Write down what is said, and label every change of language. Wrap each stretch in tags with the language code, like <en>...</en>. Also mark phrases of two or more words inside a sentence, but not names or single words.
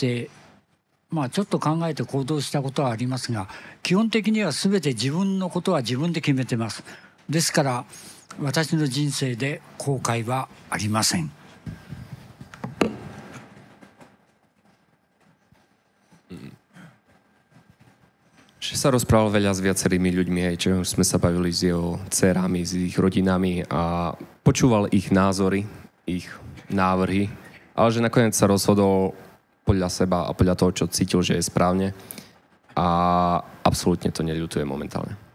<ja>てちょっと考えて行動したことはありますが、基本的には全て自分のことは自分で決めてます。ですから私の人生で後悔はありません。</ja> <sk>Že sa rozprával veľa s viacerými ľuďmi, aj čo sme sa bavili s jeho dcerami, s ich rodinami a počúval ich názory, ich návrhy, ale že nakoniec sa rozhodol podľa seba a podľa toho, čo cítil, že je správne a absolútne to neľutuje momentálne.</sk>